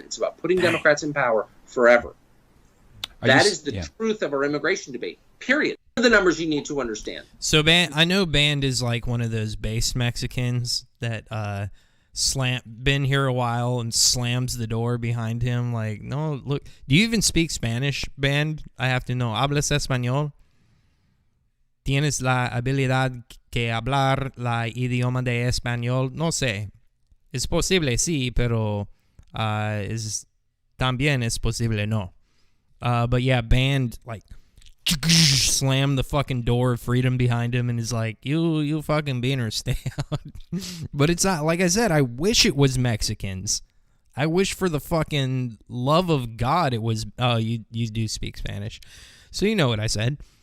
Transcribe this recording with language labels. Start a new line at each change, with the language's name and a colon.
English: It's about putting Democrats in power forever. That is the truth of our immigration debate, period. These are the numbers you need to understand. So I know Band is like one of those based Mexicans that been here a while and slams the door behind him. Like, no, look, do you even speak Spanish, Band? I have to know.
Spanish: ¿Hablas español? ¿Tienes la habilidad que hablar la idioma de español? No sé. Es posible, sí, pero también es posible, no.
English: But yeah, Band, like, slammed the fucking door of freedom behind him and is like, you fucking beaner, stay out. But it's not, like I said, I wish it was Mexicans. I wish for the fucking love of God it was, you do speak Spanish. So you know what I said.